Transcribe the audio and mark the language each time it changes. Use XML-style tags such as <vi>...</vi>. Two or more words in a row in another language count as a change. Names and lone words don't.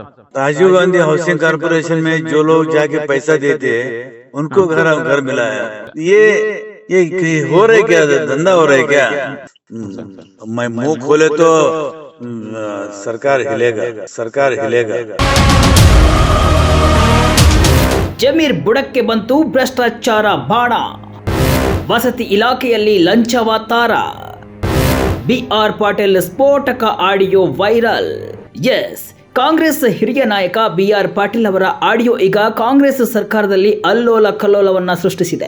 <hi>राजीव गांधी हाउसिंग कॉर्पोरेशन में जो लोग जाके पैसा देते हैं उनको घर मिला है। ये हो रहा है क्या, धंधा हो रहा है क्या? मैं मुंह खोले तो सरकार हिलेगा।</hi> <kn>ಜಮೀರ್ ಬುಡಕ್ಕೆ ಬಂತು ಭ್ರಷ್ಟಾಚಾರ ಬಾಣ. ವಸತಿ ಇಲಾಖೆಯಲ್ಲಿ ಲಂಚವ ತಾರ. BR ಪಾಟೀಲ್ ಸ್ಫೋಟಕ</kn> <en>audio viral.</en> <kn>ಎಸ್, ಕಾಂಗ್ರೆಸ್ ಹಿರಿಯ ನಾಯಕ BR ಪಾಟೀಲ್ ಅವರ ಆಡಿಯೋ ಈಗ ಕಾಂಗ್ರೆಸ್ ಸರ್ಕಾರದಲ್ಲಿ ಅಲ್ಲೋಲ ಕಲ್ಲೋಲವನ್ನ ಸೃಷ್ಟಿಸಿದೆ.</kn>